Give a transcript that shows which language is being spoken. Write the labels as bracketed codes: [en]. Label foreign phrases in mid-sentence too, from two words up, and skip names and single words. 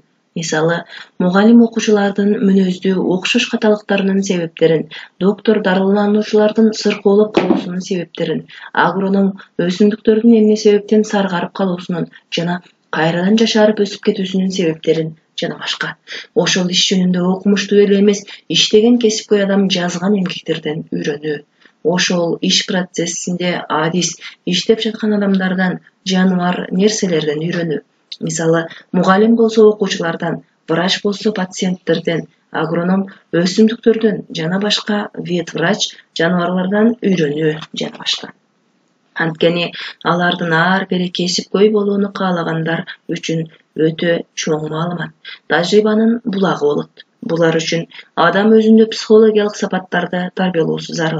[ky] Мисалы, мугалим окуучулардын мүнөздүү окшош каталыктарынын себептерин, доктор дарылануучулардын сыркоолоп калуусунун себептерин, агроном өсүмдүктөрдүн эмне себептен саргарып калуусунун жана кайрадан жашарып өсүп кетүүсүнүн себептерин жана башка. Ошол иш жөнүндө окумуштуу эле эмес, иштеген кесипкөй адам жазган эмгектерден үйрөнүү. Ошол иш процессинде адис иштеп жаткан адамдардан, жаныбар, нерселерден үйрөнүү. Мисалы, [kk] мұғалім болса оқушылардан, врач болса пациенттерден, агроном өсімдіктерден, [ky] жана башка ветврач жануарлардан үйрөнүү жана башка. Анткени алардын ар бири кесипкөй болууну каалагандар үчүн өтө чоң маалымат, тажрыйбанын булагы болот. Булар үчүн адам өзүндө психологиялык сапаттарды тарбиялоосу зарыл.